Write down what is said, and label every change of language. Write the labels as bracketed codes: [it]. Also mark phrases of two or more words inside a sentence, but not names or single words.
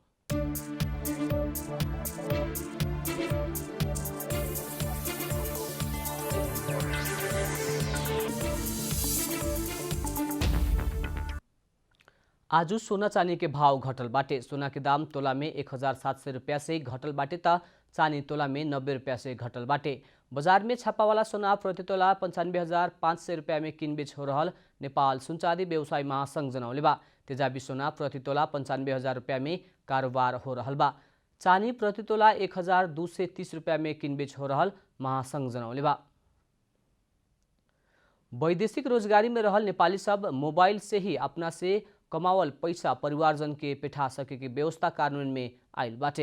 [bho] आज सोना चांदी के भाव घटल बाटे। सोना के दाम तोला में 1,700 रुपया से घटल बाटे त चांदी तोला में 90 रुपया से घटल बाटे। बाजार में छापा वाला सोना प्रति तोला 95,500 रुपया में किन बेच हो रहल नेपाल सुनचाँदी व्यवसाय महासंघ जनौले बा। तेजाबी सोना प्रति तोला 95,000 रुपया में कारोबार हो रहल बा। चानी प्रति तोला 1,230 रुपया में किनबेच हो रहल महासंघ जनौले बा। वैदेशिक रोजगारी में रहल नेपाली सब मोबाइल से ही अपना से कमावल पैसा परिवारजन के पेठा सके के व्यवस्था कार्यान्वयन में आयल बाटे।